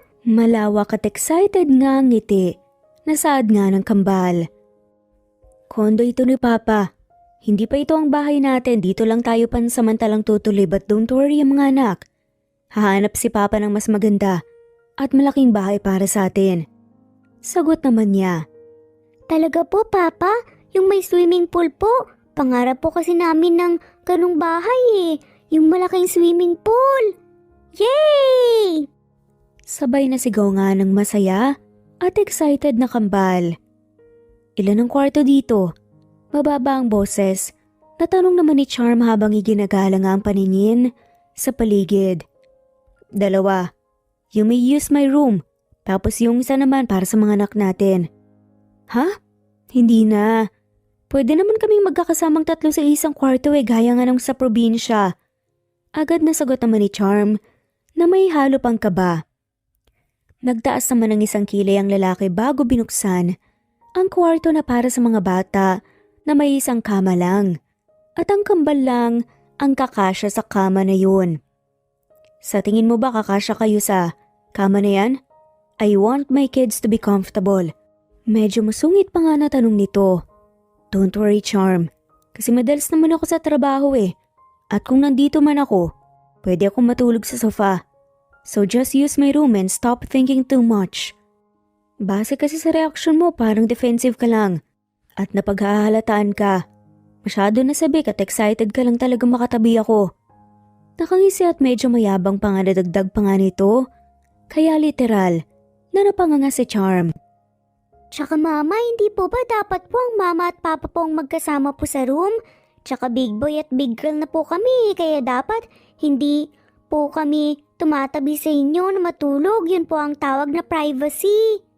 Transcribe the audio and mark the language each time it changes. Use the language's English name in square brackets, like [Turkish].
[Filipino] Malawak at excited nga ang ngiti. Nasaad nga ng kambal. Kondo ito ni Papa. Hindi pa ito ang bahay natin. Dito lang tayo pansamantalang tutuloy [English] but don't worry [Filipino] mga anak. Hahanap si Papa ng mas maganda at malaking bahay para sa atin. Sagot naman niya. Talaga po, Papa? Yung may swimming pool po? Pangarap po kasi namin ng ganung bahay eh. Yung malaking swimming pool. Yay! Sabay na sigaw nga ng masaya at excited na kambal. Ilan ang kwarto dito? Mababa ang boses. Natanong naman ni Charm habang iginagala nga ang paningin sa paligid. 2. [English] You may use my room. [Filipino] Tapos yung isa naman para sa mga anak natin. Ha? Hindi na. Pwede naman kaming magkakasamang 3 sa isang kwarto gaya nga nung sa probinsya. Agad na sagot naman ni Charm na may halo pang kaba. Nagtaas naman ng isang kilay ang lalaki bago binuksan ang kwarto na para sa mga bata na may isang kama lang at ang kambal lang ang kakasya sa kama na yun. Sa tingin mo ba kakasya kayo sa kama na yan? [English] I want my kids to be comfortable. [Filipino] Medyo masungit pa nga na tanong nito. [English] Don't worry, Charm. [Filipino] Kasi madalas naman ako sa trabaho At kung nandito man ako, pwede akong matulog sa sofa. [English] So just use my room and stop thinking too much. [Filipino] Base kasi sa reaksyon mo parang defensive ka lang. At napaghahalataan ka. Masyado nasabik at excited ka lang talaga makatabi ako. Nakangisi at medyo mayabang pa nga nadagdag pa nga nito. Kaya literal na napanganga si Charm. Tsaka Mama, hindi po ba dapat po ang Mama at Papa po ang magkasama po sa room? Tsaka big boy at big girl na po kami, kaya dapat hindi po kami tumatabi sa inyo na matulog. Yun po ang tawag na privacy.